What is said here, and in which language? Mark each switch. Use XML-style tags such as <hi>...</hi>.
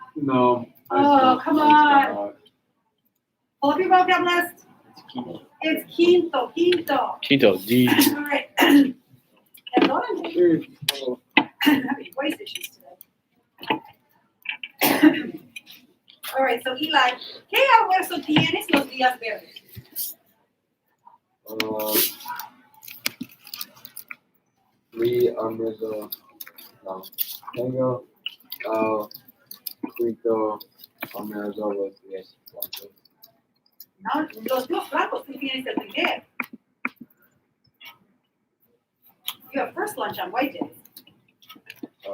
<en>No. Oh, come on. Pull up your vocab list. It's quinto.</en> <es>Quinto, D.</es> <en>All right.</en> <es>Perdóname.</es> <en>I'm having voice issues today. All right, so</en> <es>Eli, ¿qué almuerzo tienes los días verdes? Almuerzo. No. Tengo quinto almuerzo los días blancos. No, los dos blancos, tú tienes el primero.</es> <en>You have first lunch on white days.</en>